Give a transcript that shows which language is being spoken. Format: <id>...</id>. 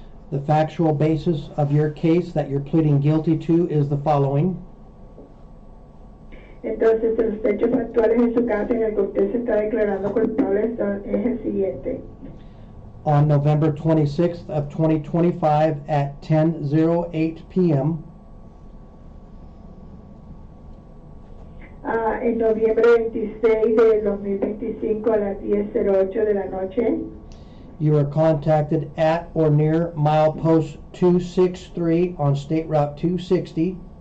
<en>The factual basis of your case that you're pleading guilty to is the following.</en> <es>Entonces, los hechos factuales en su caso en el que usted se está declarando culpable es el siguiente.</es> <en>On November 26th of 2025 at 10:08 p.m.,</en> <es>en noviembre 26 de 2025 a las 10:08 de la noche,</es> <en>you were contacted at or near milepost 263 on State Route 260.</en>